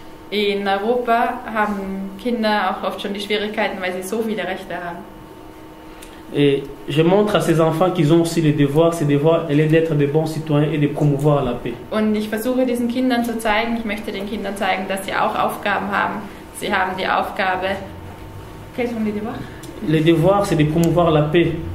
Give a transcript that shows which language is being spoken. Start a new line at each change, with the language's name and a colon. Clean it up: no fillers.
German: In Europa haben Kinder auch oft schon die Schwierigkeiten, weil sie so viele Rechte haben.
French: Et je montre à ces enfants qu'ils ont aussi les devoirs. Ces devoirs, elle est d'être de bons citoyens et de promouvoir la paix.
German: Und ich versuche diesen Kindern zu zeigen, ich möchte den Kindern zeigen, dass sie auch Aufgaben haben. Sie haben die Aufgabe,
French: quels sont les devoirs? Les devoirs, c'est de promouvoir la paix.